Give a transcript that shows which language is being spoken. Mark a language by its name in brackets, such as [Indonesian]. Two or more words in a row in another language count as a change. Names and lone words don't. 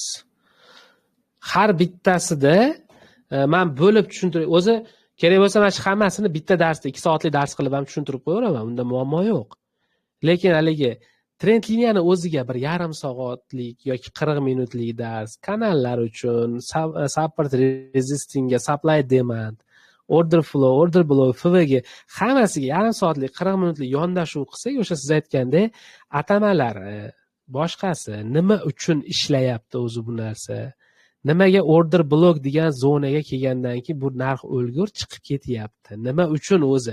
[Uzbek] Har bittasida men bo'lib tushuntirib, o'zi kerak bo'lsa mana shu hammasini bitta darsda 2 soatlik dars qilib ham tushuntirib qo'yaveraman, unda muammo yo'q. Lekin haligi trend liniyani o'ziga bir yarim soatlik yoki 40 minutlik dars, kanallar uchun, [English] support resistingga, supply demand, order flow, order block, [Uzbek] FVG hammasiga yarim soatlik, 40 minutlik yondashuv qilsak, o'sha siz aytgandek atamalar boshqasi nima uchun ishlayapti o'zi bu narsa? Nimaga [English] order block [Uzbek] degan zonaga kelgandan keyin bu narx o'lgur chiqib ketyapti? Nima uchun o'zi?